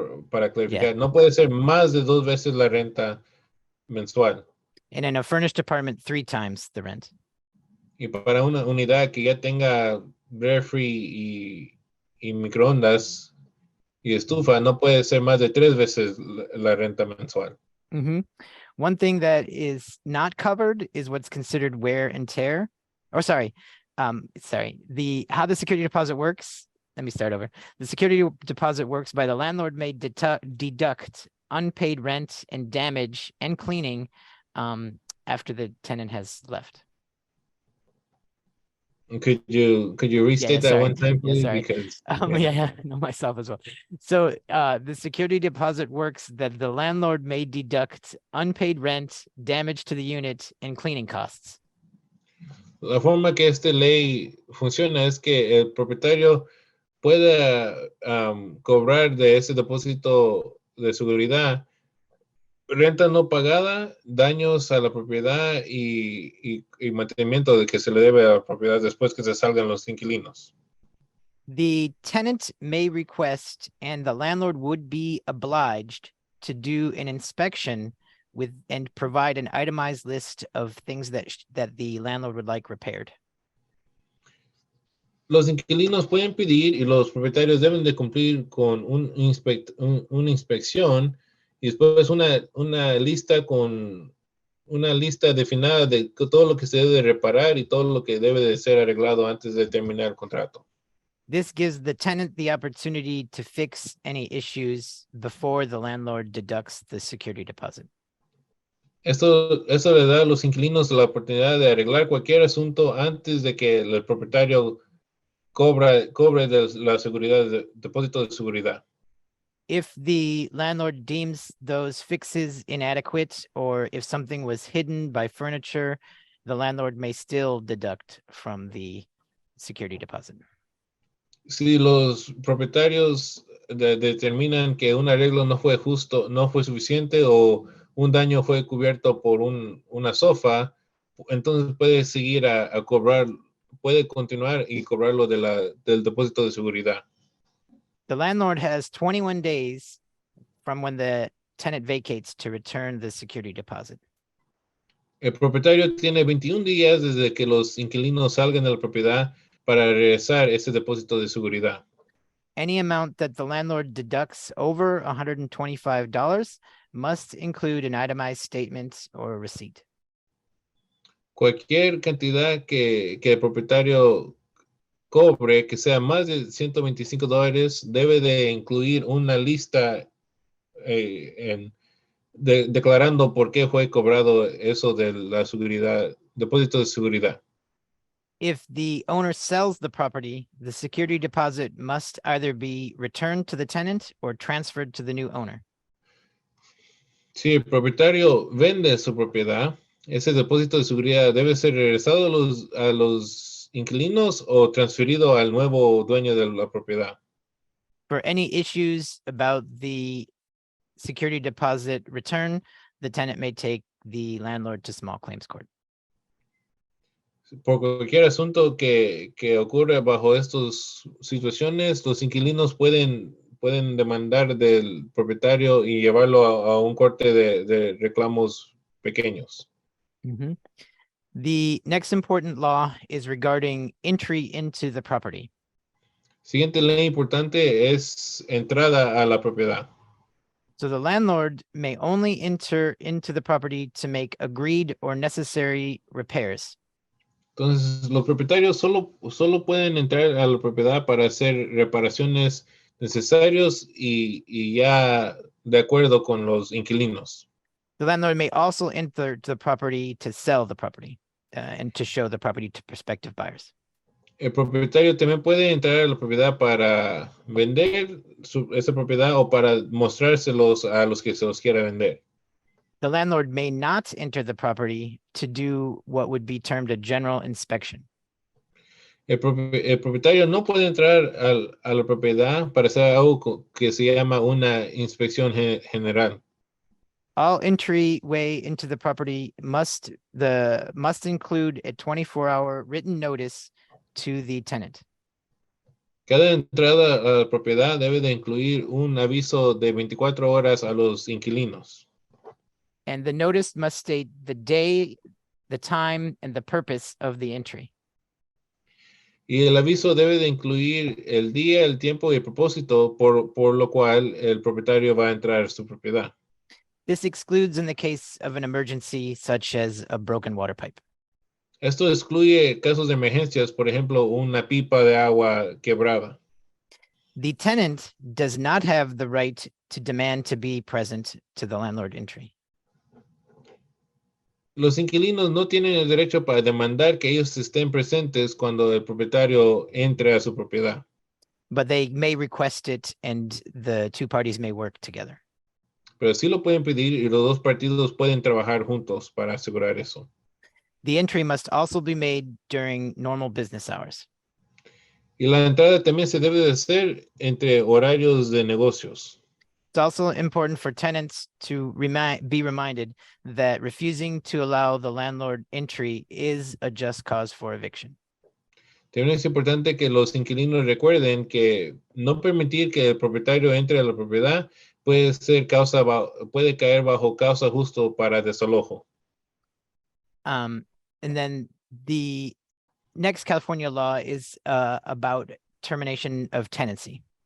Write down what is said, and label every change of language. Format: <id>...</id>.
<es>Para clarificar, no puede ser más de 2 veces la renta mensual.</es> <en>And in a furnished apartment, 3 times the rent.</en> <es>Y para una unidad que ya tenga refri y microondas y estufa, no puede ser más de 3 veces la renta mensual.</es> <en>One thing that is not covered is what's considered wear and tear. Or how the security deposit works. Let me start over. The security deposit works by the landlord may deduct unpaid rent and damage and cleaning after the tenant has left. Could you restate that one time, please? Sorry. Because I know myself as well. So the security deposit works that the landlord may deduct unpaid rent, damage to the unit, and cleaning costs.</en> <es>La forma que esta ley funciona es que el propietario pueda cobrar de ese depósito de seguridad renta no pagada, daños a la propiedad y mantenimiento de que se le debe a la propiedad después que se salgan los inquilinos.</es> <en>The tenant may request and the landlord would be obliged to do an inspection and provide an itemized list of things that the landlord would like repaired.</en> <es>Los inquilinos pueden pedir y los propietarios deben de cumplir con una inspección y después una lista con una lista definida de todo lo que se debe reparar y todo lo que debe de ser arreglado antes de terminar el contrato.</es> <en>This gives the tenant the opportunity to fix any issues before the landlord deducts the security deposit.</en> <es>Esto le da a los inquilinos la oportunidad de arreglar cualquier asunto antes de que el propietario cobre de la seguridad, de depósito de seguridad.</es> <en>If the landlord deems those fixes inadequate, or if something was hidden by furniture, the landlord may still deduct from the security deposit.</en> <es>Si los propietarios determinan que un arreglo no fue justo, no fue suficiente o un daño fue cubierto por una sofa, entonces puede seguir a cobrar, puede continuar y cobrarlo del depósito de seguridad.</es> <en>The landlord has 21 days from when the tenant vacates to return the security deposit.</en> <es>El propietario tiene 21 días desde que los inquilinos salgan de la propiedad para regresar ese depósito de seguridad.</es> <en>Any amount that the landlord deducts over $125 must include an itemized statement or receipt.</en> <es>Cualquier cantidad que el propietario cobre que sea más de $125 debe de incluir una lista declarando por qué fue cobrado eso de la seguridad, depósito de seguridad.</es> <en>If the owner sells the property, the security deposit must either be returned to the tenant or transferred to the new owner.</en> <es>Si el propietario vende su propiedad, ese depósito de seguridad debe ser regresado a los inquilinos o transferido al nuevo dueño de la propiedad.</es> <en>For any issues about the security deposit return, the tenant may take the landlord to small claims court.</en> <es>Por cualquier asunto que ocurre bajo estas situaciones, los inquilinos pueden demandar del propietario y llevarlo a un corte de reclamos pequeños.</es> <en>The next important law is regarding entry into the property.</en> <es>Siguiente ley importante es entrada a la propiedad.</es> <en>So the landlord may only enter into the property to make agreed or necessary repairs.</en> <es>Entonces, los propietarios solo pueden entrar a la propiedad para hacer reparaciones necesarias y ya de acuerdo con los inquilinos.</es> <en>The landlord may also enter the property to sell the property and to show the property to prospective buyers.</en> <es>El propietario también puede entrar a la propiedad para vender esa propiedad o para mostrárselos a los que se los quiera vender.</es> <en>The landlord may not enter the property to do what would be termed a general inspection.</en> <es>El propietario no puede entrar a la propiedad para hacer algo que se llama una inspección general.</es> <en>All entryway into the property must include a 24-hour written notice to the tenant.</en> <es>Cada entrada a la propiedad debe de incluir un aviso de 24 horas a los inquilinos.</es> <en>And the notice must state the day, the time, and the purpose of the entry.</en> <es>Y el aviso debe de incluir el día, el tiempo y el propósito por lo cual el propietario va a entrar a su propiedad.</es> <en>This excludes in the case of an emergency, such as a broken water pipe.</en> <es>Esto excluye casos de emergencias, por ejemplo, una pipa de agua quebrada.</es> <en>The tenant does not have the right to demand to be present to the landlord entry.</en> <es>Los inquilinos no tienen el derecho para demandar que ellos estén presentes cuando el propietario entre a su propiedad.</es> <en>But they may request it and the two parties may work together.</en> <es>Pero sí lo pueden pedir y los dos partidos pueden trabajar juntos para asegurar eso.</es> <en>The entry must also be made during normal business hours.</en> <es>Y la entrada también se debe de hacer entre horarios de negocios.</es> <en>It's also important for tenants to be reminded that refusing to allow the landlord entry is a just cause for eviction.</en> <es>También es importante que los inquilinos recuerden que no permitir que el propietario entre a la propiedad puede caer bajo causa justo para desalojo.</es> <en>And then the next California law is about termination of tenancy.</en>